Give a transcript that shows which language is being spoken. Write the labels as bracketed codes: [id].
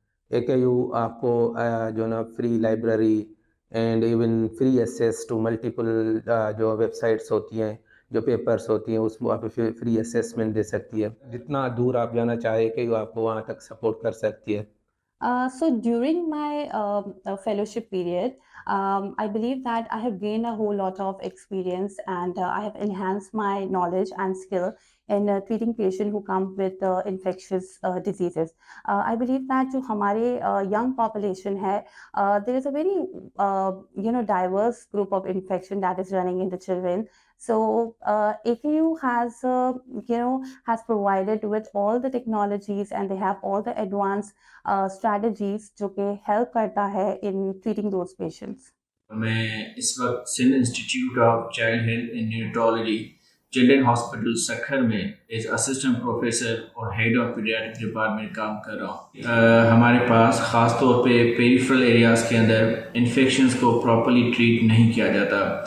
[hi] AKU आपको जो ना [en] free library and even free access to multiple [hi] जो वेबसाइट्स होती हैं, जो पेपर्स होती हैं, उसमें आप फ्री असेसमेंट दे सकती है। जितना दूर आप जाना चाहे AKU आपको वहाँ तक सपोर्ट कर सकती है। [en] So during my fellowship period, I believe that I have gained a whole lot of experience and I have enhanced my knowledge and skill in treating patients who come with infectious diseases. I believe that [hi] जो हमारे [en] young population है, there is a very diverse group of infection that is running in the children. So AKU has provided with all the technologies and they have all the advanced strategies [hi] जो कि [en] help करता है in treating those patients. [hi] मैं इस वक्त Sindh institute of child health and neurology children hospital Sukkur में as assistant professor और head of paediatric department काम कर रहा हूँ। हमारे पास ख़ास तौर पे पेरिफेरल एरियाज़ के अंदर इन्फेक्शंस को प्रॉपर्ली ट्रीट नहीं किया जाता।